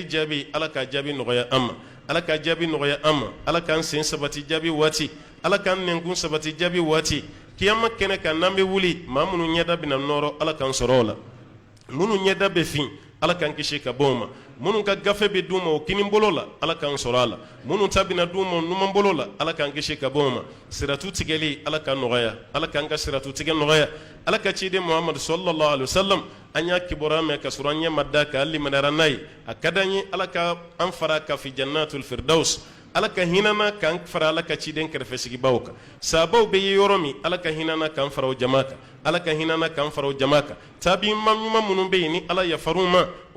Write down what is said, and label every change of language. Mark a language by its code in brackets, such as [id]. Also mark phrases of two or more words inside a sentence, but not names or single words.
[bm] jaabi ala ka jaabi nɔgɔya an ma ala ka jaabi nɔgɔya an ma ala k'an sen sabati jaabi waati ala k'an nɛnkun sabati jaabi waati kiyama kɛnɛ kan n'an bɛ wuli maa minnu ɲɛda bɛna nɔrɔ ala k'an sɔrɔ o la minnu ɲɛda bɛ fin ala k'an kisi ka bɔ o ma minnu ka gafe bɛ d'u ma o kinibolo la ala k'an sɔrɔ a la minnu ta bɛna d'u ma o numanbolo la ala k'an kisi ka bɔ o ma siratu tigɛli ala k'an nɔgɔya ala k'an ka siratu tigɛ nɔgɔya ala ka ciden muhamadu [ar] صلى الله عليه وسلم [bm] an y'a kibaruya mɛn ka sɔrɔ an ɲɛ ma da kan hali limaniyara n'a ye a ka d'an ye ala ka an fara ka fi jannatul firdaus ala ka hinana k'an fara ala ka ciden kɛrɛfɛsigibaw kan sabaw bɛ ye yɔrɔ min ala ka hinana k'an fara o jama kan ala ka hinana k'an fara o jama kan tabiɲuman ɲuman minnu bɛ yen ni ala yafar'u ma o